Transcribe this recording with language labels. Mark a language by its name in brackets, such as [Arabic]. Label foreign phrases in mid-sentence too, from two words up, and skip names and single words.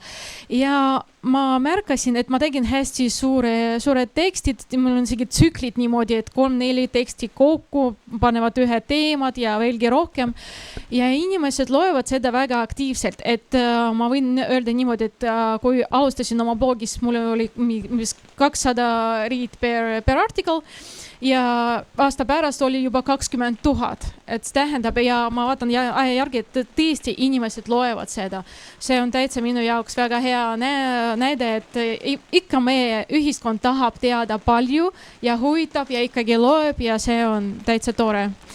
[Estonian] Ja ma märkasin, et ma tegin hästi suured tekstid, mul on isegi tsüklid niimoodi, et 3-4 teksti kokku panevad ühe teemad ja veelgi rohkem. Ja inimesed loevad seda väga aktiivselt, et ma võin öelda niimoodi, et kui alustasin oma blogis, mul oli 200 [English] read per article [Estonian] ja aasta pärast oli juba 20 000, et tähendab ja ma vaatan aja järgi, et tõesti inimesed loevad seda. See on täitsa minu jaoks väga hea näide, et ikka meie ühiskond tahab teada palju ja huvitab ja ikkagi loeb ja see on täitsa tore.